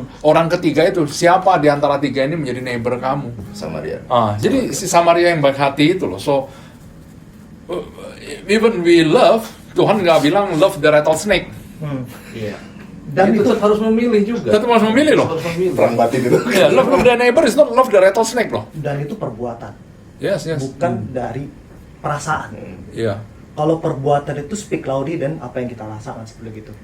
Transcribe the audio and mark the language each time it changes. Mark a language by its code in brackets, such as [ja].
[id] Orang ketiga itu, siapa di antara 3 ini menjadi neighbor kamu? Samaria. Jadi si Samaria yang baik hati itu loh. [en] So even we love, [id] Tuhan nggak bilang [en] love the rattlesnake. [id] Iya. Dan itu harus memilih juga. Tetap harus memilih loh. Harus memilih. Perang batin itu. [en] Yeah, love the neighbor is not love the rattlesnake loh. [id] Dan itu perbuatan. [en] Yes. [id] Bukan dari perasaan. Iya. Kalau perbuatan itu [en] speak loudly [id] dan apa yang kita rasakan seperti itu.